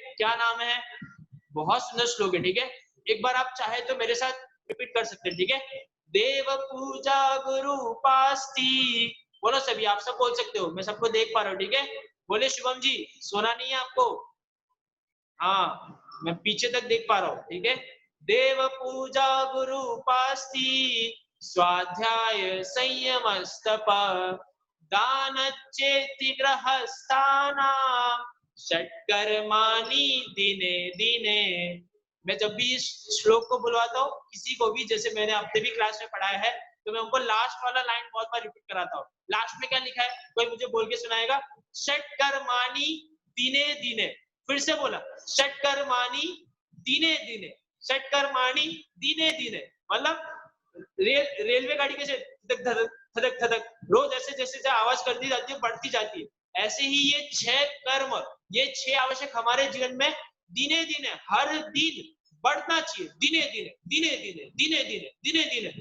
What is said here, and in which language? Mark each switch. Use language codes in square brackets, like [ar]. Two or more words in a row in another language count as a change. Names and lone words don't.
[hi] क्या नाम है, बहुत सुंदर श्लोक है, ठीक है। एक बार आप चाहे तो मेरे साथ रिपीट कर सकते हैं, ठीक है। [sa] देव पूजा गुरु उपास्ति, [hi] बोलो सभी, आप सब बोल सकते हो, मैं सबको देख पा रहा हूँ, ठीक है। बोले शुभम जी, सोना नहीं है आपको? हाँ मैं पीछे तक देख पा रहा हूँ, ठीक है। [sa] देव पूजा गुरु उपास्ति, स्वाध्याय संयम स्तप, दान चेति गृहस्थाना, षट्कर्माणि दिने दिने। [hi] मैं जब भी इस श्लोक को बुलवाता हूँ किसी को भी, जैसे मैंने अपने भी क्लास में पढ़ाया है, तो मैं उनको लास्ट वाला लाइन बहुत बार रिपीट कराता हूँ। लास्ट में क्या लिखा है, कोई मुझे बोल के सुनाएगा? [sa] षट्कर्माणि दिने दिने। [hi] फिर से बोला, [sa] षट्कर्माणि दिने दिने, षट्कर्माणि दिने दिने, [hi] मतलब रेलवे गाड़ी कैसे धड़क धड़क धड़क धड़क रोज ऐसे जैसे आवाज करती जाती है, बढ़ती जाती है, ऐसे ही ये 6 कर्म, ये 6 आवश्यक हमारे जीवन में [sa] दिने दिने, [hi] हर दिन बढ़ना चाहिए, [sa] दिने दिने दिने दिने दिने दिने दिने दिने।